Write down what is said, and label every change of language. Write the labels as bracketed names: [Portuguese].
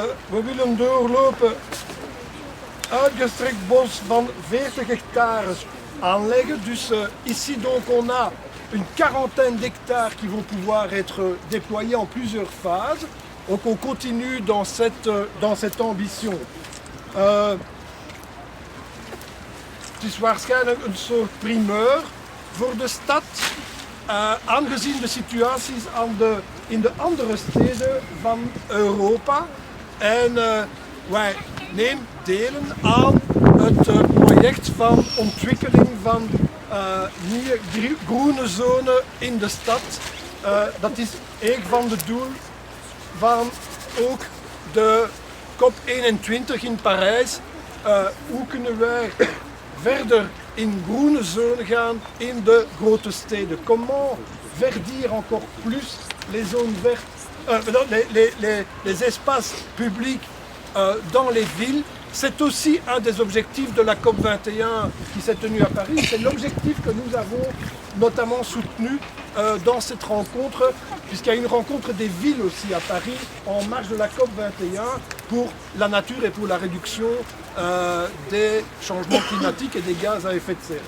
[Dutch] We willen doorlopen uitgestrekt bos van 40 hectares aanleggen. [French] Dus ici donc on a une quarantaine d'hectares qui vont pouvoir être déployés en plusieurs phases. Donc on continue dans cette ambition. [Dutch] Het is waarschijnlijk een soort primeur voor de stad, aangezien de situaties in de andere steden van Europa. En wij nemen delen aan het project van ontwikkeling van nieuwe groene zone in de stad. Dat is een van de doelen van ook de COP21 in Parijs. Hoe kunnen wij verder in groene zone gaan in de grote steden? [French] Comment verdir encore plus les zones vertes, les espaces publics dans les villes? C'est aussi un des objectifs de la COP21 qui s'est tenue à Paris. C'est l'objectif que nous avons notamment soutenu dans cette rencontre, puisqu'il y a une rencontre des villes aussi à Paris en marge de la COP21 pour la nature et pour la réduction des changements climatiques et des gaz à effet de serre.